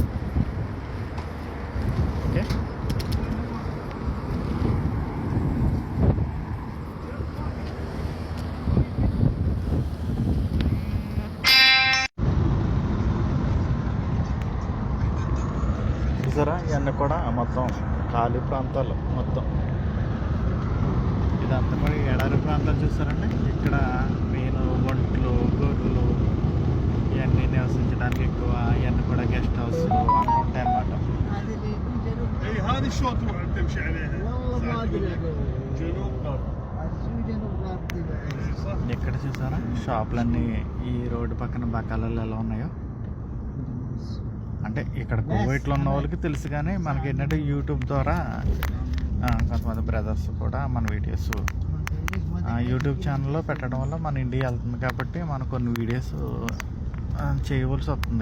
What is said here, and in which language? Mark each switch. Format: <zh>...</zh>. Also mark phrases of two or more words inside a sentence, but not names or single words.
<te>ఓకే, చూసారా ఇవన్నీ కూడా మొత్తం ఖాళీ ప్రాంతాలు. మొత్తం ఇదంతా కూడా ఎడారి ప్రాంతాలు చూసారండి. ఇక్కడ మెయిన్ ఒంట్లు, గొర్రెలు ఇవన్నీ నివసించడానికి ఎక్కువ. ఇవన్నీ కూడా</te> <en>guest houses</en> <te>అన్నీ ఉంటాయి అన్నమాట.</te> <ar>هذه شلون تروح تمشي عليها؟ والله ما ادري. جنوب غرب.</ar> <te>ఇక్కడ చూసారా షాపులన్నీ ఈ రోడ్డు పక్కన బకాలలో ఎలా ఉన్నాయో. అంటే ఇక్కడ కువైట్లో ఉన్న వాళ్ళకి తెలుసు, కానీ మనకి ఏంటంటే యూట్యూబ్ ద్వారా కొంతమంది బ్రదర్స్ కూడా మన వీడియోస్ యూట్యూబ్ ఛానల్లో పెట్టడం వల్ల మన ఇండియా వెళ్తుంది కాబట్టి మనం కొన్ని వీడియోస్ చేయవలసి వస్తుంది.</te>